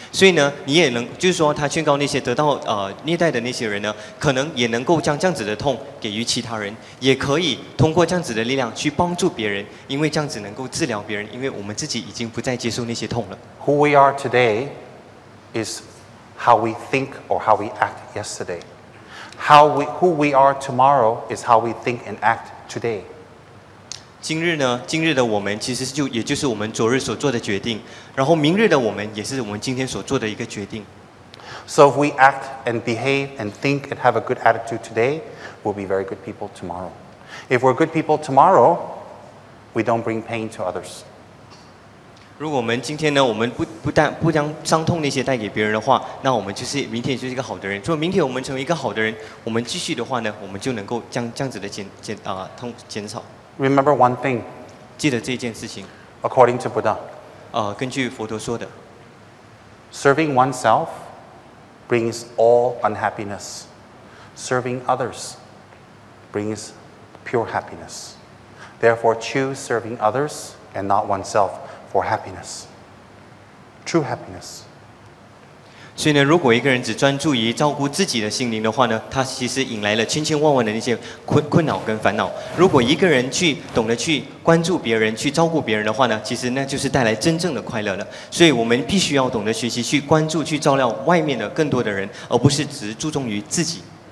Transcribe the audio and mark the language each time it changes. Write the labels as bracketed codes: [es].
[zh] 所以呢，你也能就是说，他劝告那些得到虐待的那些人呢，可能也能够将这样子的痛给予其他人，也可以通过这样子的力量去帮助别人，因为这样子能够治疗别人，因为我们自己已经不再接受那些痛了。 [en] Who we are today is how we think or how we act yesterday. Who we are tomorrow is how we think and act today. [zh] 今日的我们其实也就是我们昨日所做的决定，然后明日的我们也是我们今天所做的一个决定。 [en] So if we act and behave and think and have a good attitude today, we'll be very good people tomorrow. If we're good people tomorrow, we don't bring pain to others. [zh] 如果我们今天呢，我们不将伤痛那些带给别人的话，那我们就是明天就是一个好的人。如果明天我们成为一个好的人，我们继续的话呢，我们就能够将这样子的痛减少。 [en] Remember one thing. [zh] 记得这件事情。 [en] According to Buddha. [zh] 根据佛陀说的。 [en] Serving oneself brings all unhappiness. Serving others brings pure happiness. Therefore, choose serving others and not oneself for happiness. True happiness. [zh] 所以呢，如果一个人只专注于照顾自己的心灵的话呢，他其实引来了千千万万的那些困扰跟烦恼。如果一个人懂得去关注别人、去照顾别人的话呢，其实那就是带来真正的快乐了。所以我们必须要懂得学习去关注、去照料外面的更多的人，而不是只注重于自己。